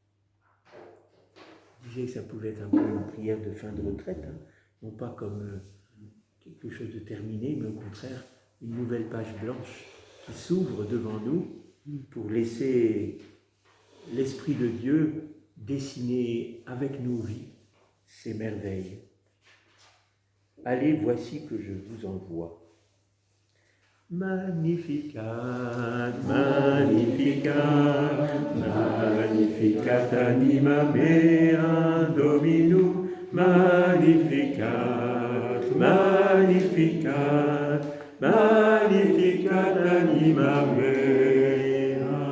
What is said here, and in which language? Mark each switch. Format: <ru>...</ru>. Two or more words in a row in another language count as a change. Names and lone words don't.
<fr>Je disais que ça pouvait être un peu une prière de fin de retraite, non pas comme quelque chose de terminé, mais au contraire une nouvelle page blanche qui s'ouvre devant nous pour laisser l'Esprit de Dieu dessiner avec nos vies ces merveilles. Allez, voici que je vous envoie.</fr> <la>Magnificat, Magnificat, Magnificat anima mea Dominum, Magnificat, Magnificat, Magnificat anima mea,</la>